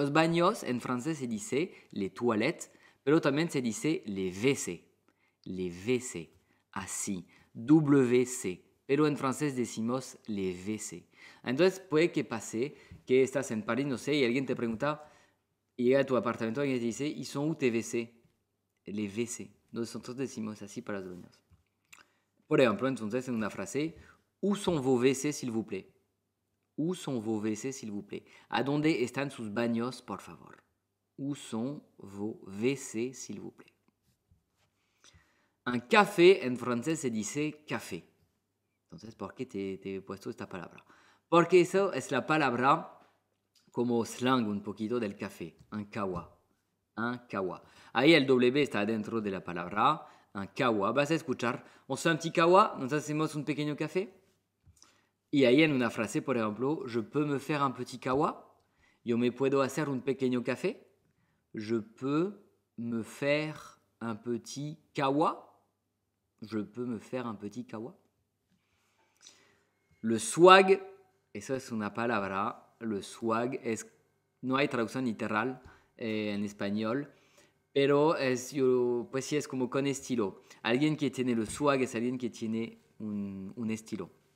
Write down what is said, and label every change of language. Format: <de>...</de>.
<es>Los baños en francés se dice les toilettes, pero también se dice les WC. Les WC. Así. WC. Pero en francés decimos les WC. Entonces puede que pase que estás en París, no sé, y alguien te pregunta, y llega a tu apartamento y te dice, ¿y son où tes WC? Les WC. Nosotros decimos así para los baños. Por ejemplo, entonces en una frase,</es> <fr>où sont vos WC, s'il vous plaît? Où sont vos WC, s'il vous plaît?</fr> <es>¿A dónde están sus baños, por favor?</es> <fr>Où sont vos WC, s'il vous plaît?</fr> <es>Un café en francés se dice café. Entonces, ¿por qué te he puesto esta palabra? Porque eso es la palabra como slang un poquito del café. Un kawa. Un kawa. Ahí el W está dentro de la palabra. Un kawa. Vas a escuchar,</es> <fr>on se fait un petit kawa,</fr> <es>nos hacemos un pequeño café. Y ahí en una frase, por ejemplo,</es> <fr>je peux me faire un petit kawa.</fr> <es>Yo me puedo hacer un pequeño café.</es> <fr>Je peux me faire un petit kawa. Je peux me faire un petit kawa.</fr> <es>Le swag, eso es una palabra. Le swag es, no hay traducción literal en español, pero pues sí es como con estilo. Alguien que tiene el swag es alguien que tiene un estilo.</es>